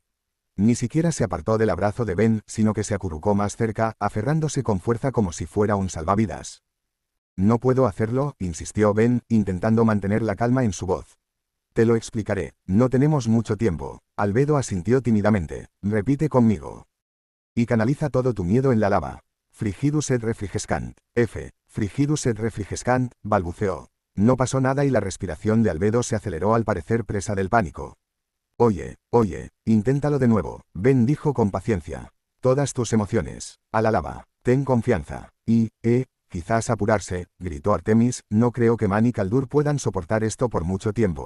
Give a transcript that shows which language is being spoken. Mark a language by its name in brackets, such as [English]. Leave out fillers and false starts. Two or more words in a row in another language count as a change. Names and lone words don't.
[Spanish] Ni siquiera se apartó del abrazo de Ben, sino que se acurrucó más cerca, aferrándose con fuerza como si fuera un salvavidas. No puedo hacerlo, insistió Ben, intentando mantener la calma en su voz. Te lo explicaré. No tenemos mucho tiempo. Albedo asintió tímidamente. Repite conmigo. Y canaliza todo tu miedo en la lava. [Latin] Frigidus et refrigescant. Frigidus et refrigescant, balbuceó. [Spanish] No pasó nada y la respiración de Albedo se aceleró al parecer presa del pánico. Oye, inténtalo de nuevo, Ben dijo con paciencia. Todas tus emociones. A la lava. Ten confianza. Quizás apurarse, gritó Artemis, no creo que Man y Kaldur puedan soportar esto por mucho tiempo.